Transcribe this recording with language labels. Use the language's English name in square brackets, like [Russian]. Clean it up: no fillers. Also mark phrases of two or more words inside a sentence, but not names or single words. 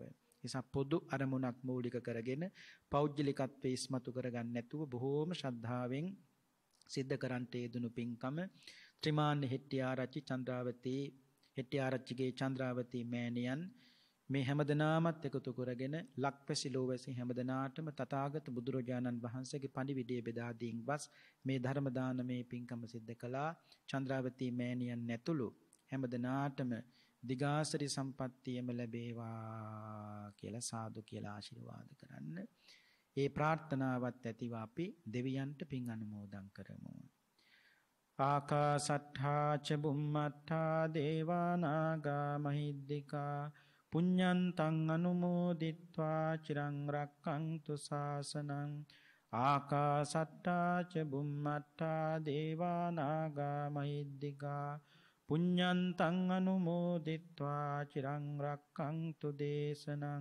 [Sinhala] නිසා පොදු අරමුණක් මූලික කරගෙන පෞද්ගලිකත්වයේ ඉස්මතු කරගන්න නැතුව බොහෝම ශ්‍රද්ධාවෙන් සිද්ධ කරන්ට යෙදුණු පින්කම ත්‍රිමාන්න හෙට්ටිආරච්චි චන්ද්‍රාවතී හෙට්ටිආරච්චිගේ චන්ද්‍රාවතී මෑණියන් මේ හැමදෙනාමත් එකතු කරගෙන ලක්වැසි ලෝවැසි හැමදෙනාටම තථාගත බුදුරජාණන් වහන්සේගේ පණිවිඩය බෙදා දීන් වස් මේ ධර්ම දානමේ පින්කම සිද්ධ කළා. චන්ද්‍රාවතී මෑණියන් ඇතුළු හැමදෙනාටම දිගාසරි සම්පත්තියම ලැබේවා කියලා සාදු කියලා ආශිර්වාද කරන්න. ඒ ප්‍රාර්ථනාවත් ඇතිව අපි දෙවියන්ට පින් අනුමෝදන් කරමු. [Pali] ආකාසට්ඨා ච බුම්මට්ඨා දේවා නාග මහිද්దికා පුඤ්ඤන්තං අනුමෝදිත්වා චිරං රක්ඛන්තු ශාසනං. ආකාසට්ඨා ච බුම්මට්ඨා දේවා නාග මහිද්దికා පුඤ්ඤන්තං අනුමෝදිත්වා චිරං රක්ඛන්තු දේශනං.